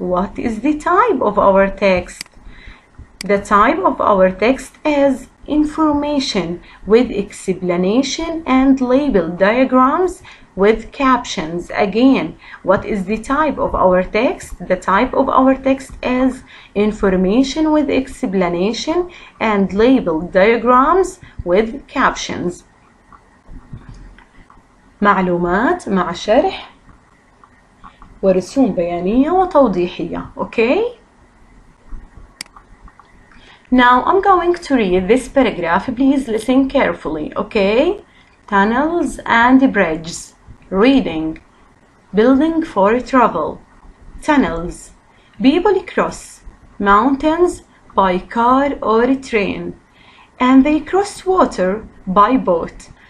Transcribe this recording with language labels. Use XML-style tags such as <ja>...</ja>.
<en>What is the type of our text? The type of our text is information with explanation and label diagrams with captions. Again, what is the type of our text? The type of our text is information with explanation and label diagrams with captions.</en> <ar>معلومات مع شرح ورسوم بيانية وتوضيحية.</ar> <en>Okay? Now I'm going to read this paragraph. Please listen carefully. Okay? Tunnels and bridges. Reading. Building for travel. Tunnels. People cross mountains by car or train, and they cross water by boat.</en>